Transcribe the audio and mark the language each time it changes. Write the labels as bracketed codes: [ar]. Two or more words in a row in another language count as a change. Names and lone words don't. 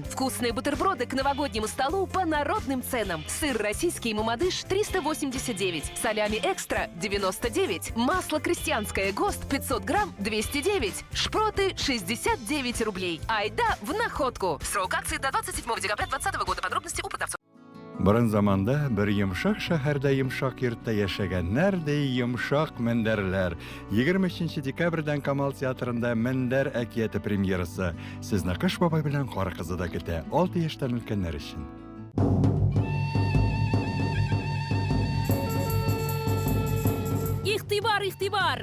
[ru] Вкусные бутерброды к новогоднему столу по народным ценам. Сыр российский «Мамадыш» 389. Салями экстра 99. Масло крестьянское ГОСТ 500 грамм 209. Шпроты 69 рублей. Айда в «Находку». Срок акции до 27 декабря 2020 года. Подробности у продавцов. [tt] Борын заманда bir йомшак шәһәрдә йомшак йортта яшәгәннәр дә йомшак мендәрләр. 23 декабрьдән Камал театрында Мендәр әкияте премьерасы. Сезне Кыш бабай белән Кара кызы да көтә. 6 яшьтән өлкәннәр өчен. Ихтибар, ихтибар!